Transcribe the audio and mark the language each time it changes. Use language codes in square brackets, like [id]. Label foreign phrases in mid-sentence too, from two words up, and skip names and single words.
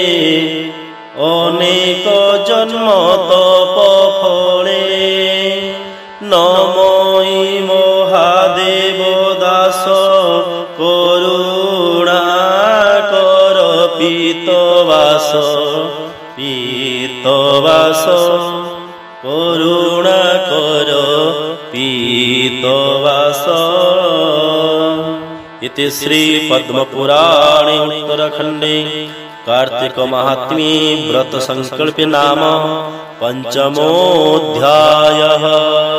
[bn] অনেক জন্ম তপ ফলে নমই মহাদেব দাস করুণা কর পীতবাস পীতবাস করুণা কর পীতবাস। [sa] इति श्री पद्म पुराणे उत्तरखंडे कार्तिक महात्म्ये व्रत संकल्प नाम पंचमोऽध्यायः।